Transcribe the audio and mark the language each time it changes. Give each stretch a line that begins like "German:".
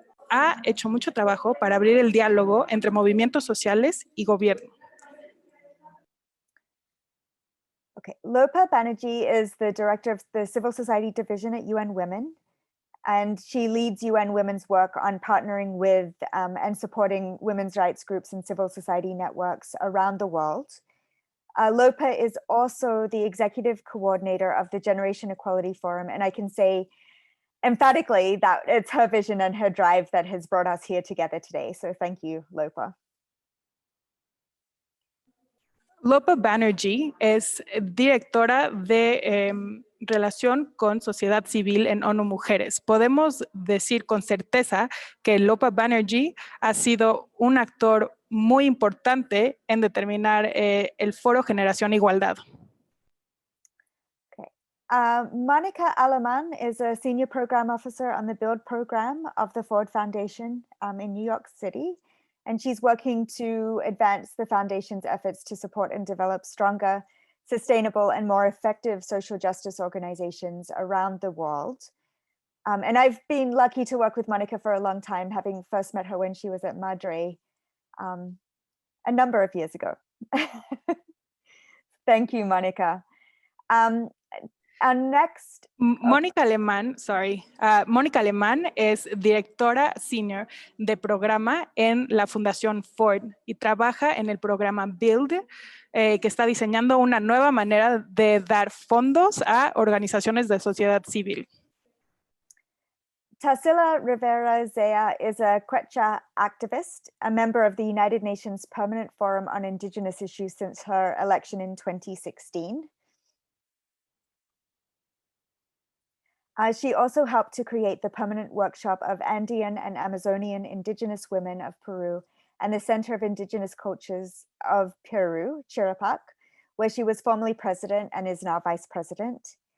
Spanish: Ha hecho mucho trabajo para abrir el diálogo entre movimientos sociales y gobierno.
English: Okay, Lopa Banerjee is the director of the Civil Society Division at UN Women, and she leads UN Women's work on partnering with and supporting women's rights groups and civil society networks around the world. Lopa is also the executive coordinator of the Generation Equality Forum, and I can say emphatically that it's her vision and her drive that has brought us here together today. So thank you, Lopa.
Spanish: Lopa Banerjee es directora de relación con sociedad civil en ONU Mujeres. Podemos decir con certeza que Lopa Banerjee ha sido un actor muy importante en determinar el foro Generación Igualdad.
English: Okay. Monica Aleman is a senior program officer on the Build program of the Ford Foundation in New York City. And she's working to advance the foundation's efforts to support and develop stronger, sustainable, and more effective social justice organizations around the world. And I've been lucky to work with Monica for a long time, having first met her when she was at Madre a number of years ago. Thank you, Monica. Next,
Spanish: Mónica Alemán, Mónica Alemán es directora senior de programa en la Fundación Ford y trabaja en el programa Build, que está diseñando una nueva manera de dar fondos a organizaciones de sociedad civil.
English: Tarsila Rivera Zea is a Quechua activist, a member of the United Nations Permanent Forum on Indigenous Issues since her election in 2016. She also helped to create the permanent workshop of Andean and Amazonian Indigenous Women of Peru and the Center of Indigenous Cultures of Peru, Chirapac, where she was formerly president and is now vice president.